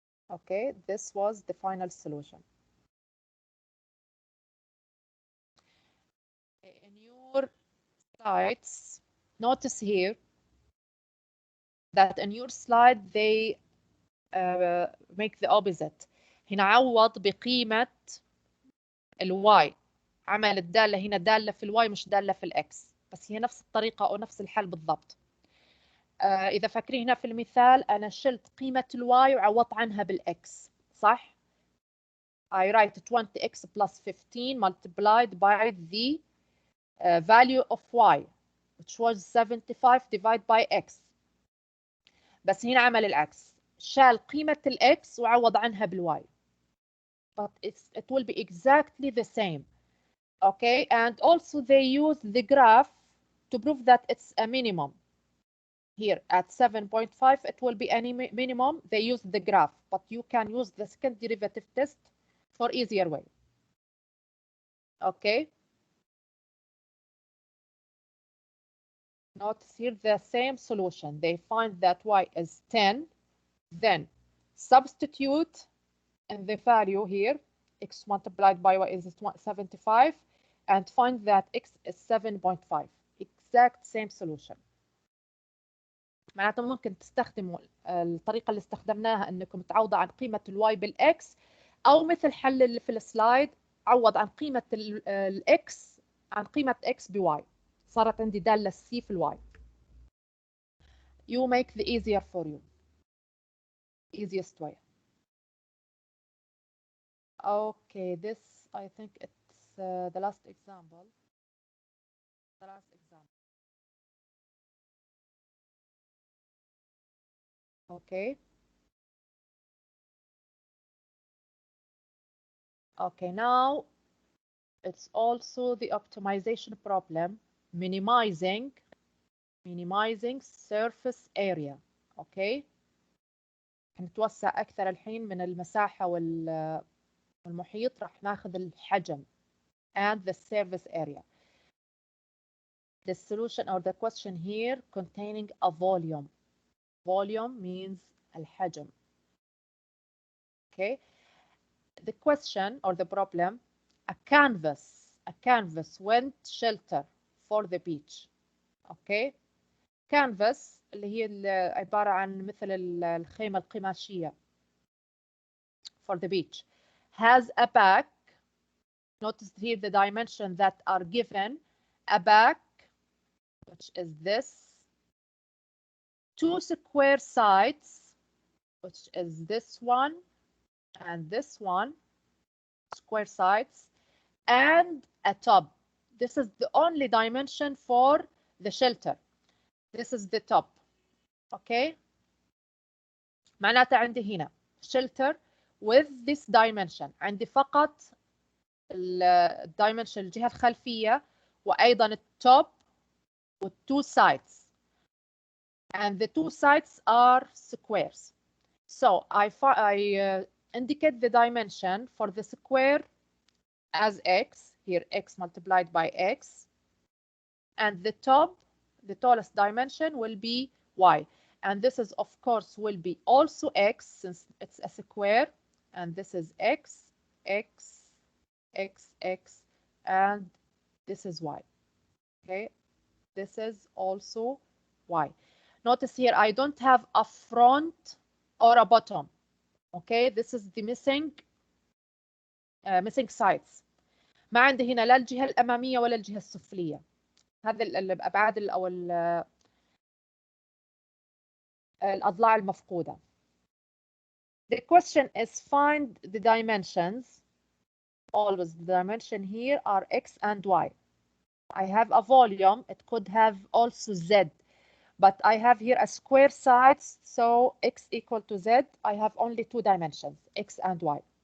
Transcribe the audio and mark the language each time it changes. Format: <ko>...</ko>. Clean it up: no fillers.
<en>Okay, this was the final solution. In your slides, notice here that in your slide they make the opposite.</en> <ar>هنا عوض بقيمة الواي، عمل الدالة هنا دالة في الواي مش دالة في الإكس، بس هي نفس الطريقة أو نفس الحل بالضبط. إذا فاكرين هنا في المثال أنا شلت قيمة الواي وعوضت عنها بالإكس، صح؟</ar> <en>I write 20x plus 15 multiplied by the value of y, which was 75 divided by x.</en> <ar>بس هنا عمل العكس، شال قيمة الإكس وعوض عنها بالواي.</ar> <en>But it will be exactly the same. Okay, and also they use the graph to prove that it's a minimum. Here at 7.5, it will be any minimum. They use the graph, but you can use the second derivative test for easier way. Okay. Notice here the same solution. They find that y is 10, then substitute in the value here, x multiplied by y is 75, and find that x is 7.5. Exact same solution.</en> <ar>معناته ممكن تستخدموا الطريقة اللي استخدمناها انكم تعوضوا عن قيمة الواي بالاكس، او مثل حل اللي في السلايد عوض عن قيمة الاكس عن قيمة اكس بواي، صارت عندي دالة سي في الواي.</ar> <en>You make the easier for you. Easiest way. Okay, this I think it's the last example. The last example. Okay. Okay, now it's also the optimization problem, minimizing surface area. Okay.</en> <ar>نتوسع أكثر الحين من المساحة والمحيط، راح ناخذ الحجم</ar> <en>and the surface area. The solution or the question here containing a volume. Volume means الحجم. Okay. The question or the problem, a canvas went shelter for the beach. Okay. canvas</en> <ar>اللي هي عبارة عن مثل الخيمة القماشية</ar> <en>for the beach has a back. Notice here the dimension that are given, a back which is this, 2 square sides which is this one and this one, square sides, and a top. This is the only dimension for the shelter. This is the top. Okay.</en> <ar>معناته عندي هنا</ar> <en>shelter with this dimension.</en> <ar>عندي فقط الدايمنشن الجهة الخلفية وأيضا التوب والتو sides.</ar> <en>And the two sides are squares. So I indicate the dimension for the square as x, here x multiplied by x, and the top, the tallest dimension will be y. And this is, of course, will be also x since it's a square, and this is x, x, x, x, and this is y. Okay, this is also y. Notice here I don't have a front or a bottom. Okay, this is the missing sides.</en> <ar>ما عندي هنا لا الجهة الأمامية ولا الجهة السفلية. هذه الأبعاد أو الأضلاع المفقودة.</ar> <en>The question is find the dimensions. Always the dimension here are x and y. I have a volume. It could have also z. But I have here a square sides, so x equal to z. I have only two dimensions, x and y.</en>